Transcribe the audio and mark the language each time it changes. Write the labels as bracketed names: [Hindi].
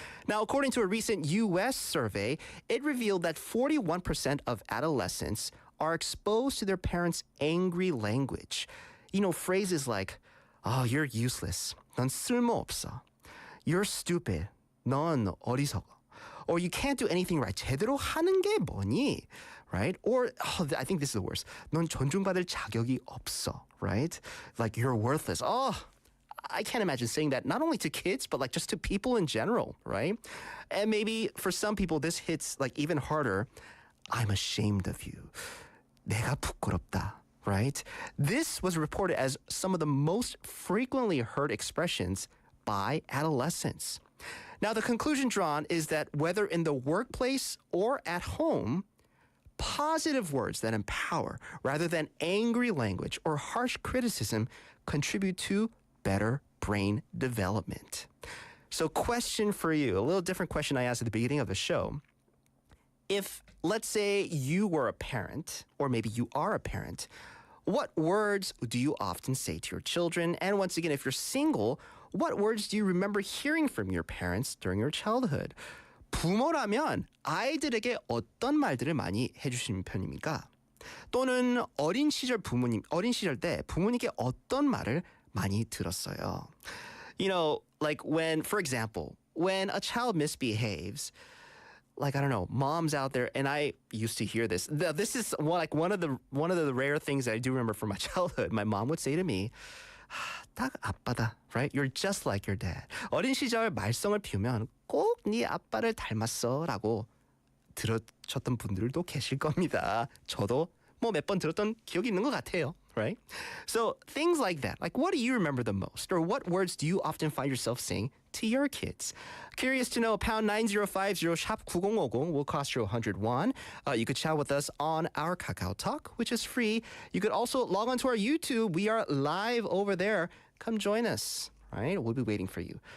[English] Now, according to a recent U.S. survey, it revealed that 41% of adolescents are exposed to their parents' angry language. Phrases like, oh, you're useless. [Korean] 넌 쓸모없어. [English] You're stupid. [Korean] 넌 어리석어. [English] Or you can't do anything right. [Korean] 제대로 하는 게 뭐니? [English] Right? Or, I think this is the worst. [Korean] 넌 존중받을 자격이 없어. [English] Right? Like, you're worthless. I can't imagine saying that not only to kids, but like just to people in general, right? And maybe for some people, this hits like even harder. I'm ashamed of you. [Korean] 내가 부끄럽다, [English] right? This was reported as some of the most frequently heard expressions by adolescents. Now, the conclusion drawn is that whether in the workplace or at home, positive words that empower rather than angry language or harsh criticism contribute to better brain development. So, question for you, a little different question I asked at the beginning of the show. If, let's say, you were a parent, or maybe you are a parent, what words do you often say to your children? And once again, if you're single, what words do you remember hearing from your parents during your childhood? [Korean] 부모라면 아이들에게 어떤 말들을 많이 해주시는 편입니까? 또는 어린 시절 때 부모님께 어떤 말을 많이 들었어요. [English] Like when, for example, when a child misbehaves, like, I don't know, moms out there, and I used to hear this. This is one of the rare things that I do remember from my childhood. My mom would say to me, [Korean] 딱 아빠다, [English] right? You're just like your dad. [Korean] 어린 시절 말썽을 피우면 꼭 네 아빠를 닮았어라고 들으셨던 분들도 계실 겁니다. 저도 몇 번 들었던 기억이 있는 것 같아요. [English] Right? So things like that. Like, what do you remember the most? Or what words do you often find yourself saying to your kids? Curious to know, pound 9050 샵 9050 will cost you 100 won. You could chat with us on our Kakao Talk, which is free. You could also log on to our YouTube. We are live over there. Come join us. Right? We'll be waiting for you.